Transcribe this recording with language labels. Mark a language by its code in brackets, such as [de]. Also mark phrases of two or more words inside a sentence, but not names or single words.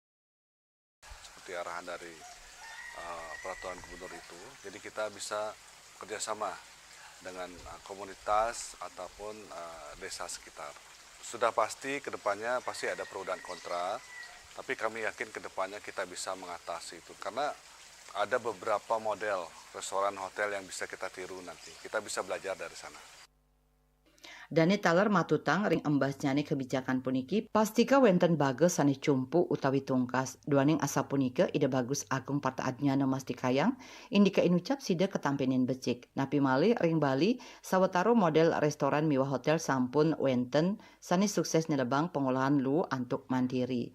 [id] Seperti arahan dari peraturan gubernur itu, jadi kita bisa kerjasama dengan komunitas ataupun desa sekitar. Sudah pasti kedepannya pasti ada pro dan kontra, tapi kami yakin kedepannya kita bisa mengatasi itu karena ada beberapa model restoran hotel yang bisa kita tiru nanti. Kita bisa belajar dari sana. [ban] Dani taler matutang ring embas nyane kebijakan puniki pastika wenten bagus sani cumpu utawi tungkas duaning asa punika ide bagus agung partaadnya masti kayang indika inucap sida ketampenin becik napi mali ring Bali sawetaro model restoran miwah hotel sampun wenten sani sukses nelebang pengolahan lu antuk mandiri.